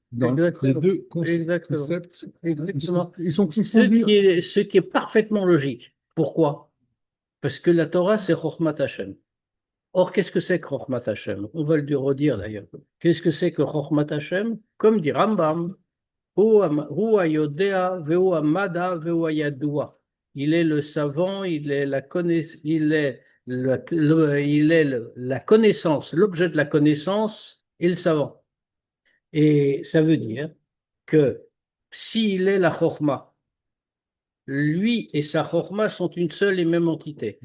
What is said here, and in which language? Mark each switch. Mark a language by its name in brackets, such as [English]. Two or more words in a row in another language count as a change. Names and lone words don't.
[French] Dans les Exactement. deux Exactement. concepts, Exactement. ils sont confondus. Ce qui est parfaitement logique. Pourquoi? Parce que la Torah, c'est [Hebrew] חכמת השם. [French] Or, qu'est-ce que c'est que [Hebrew] חכמת השם? [French] On va le redire d'ailleurs. Qu'est-ce que c'est que [Hebrew] חכמת השם? [French] Comme dit Rambam, [Hebrew] הוא היודע והוא המדע והוא הידוע. [French] Il est le savant, il est la connaissance, il est la connaissance, l'objet de la connaissance et le savant. Et ça veut dire que s'il est la Chokhmah, lui et sa Chokhmah sont une seule et même entité.